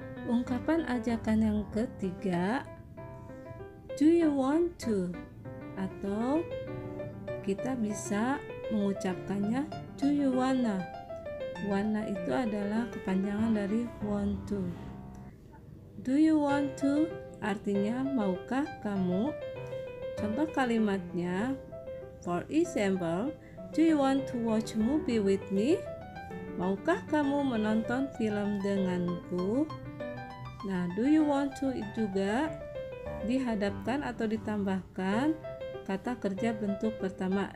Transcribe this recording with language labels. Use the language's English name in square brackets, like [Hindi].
[Indonesian] Ungkapan ajakan yang ketiga, [English] do you want to? [Indonesian] Atau kita bisa mengucapkannya [English] do you wanna. [Indonesian] Wanna itu adalah kepanjangan dari [English] want to. Do you want to [Indonesian] artinya maukah kamu? Contoh kalimatnya, [English] for example, do you want to watch movie with me? [Indonesian] Maukah kamu menonton film denganku? Nah, [English] do you want to [Indonesian] juga dihadapkan atau ditambahkan kata kerja bentuk pertama.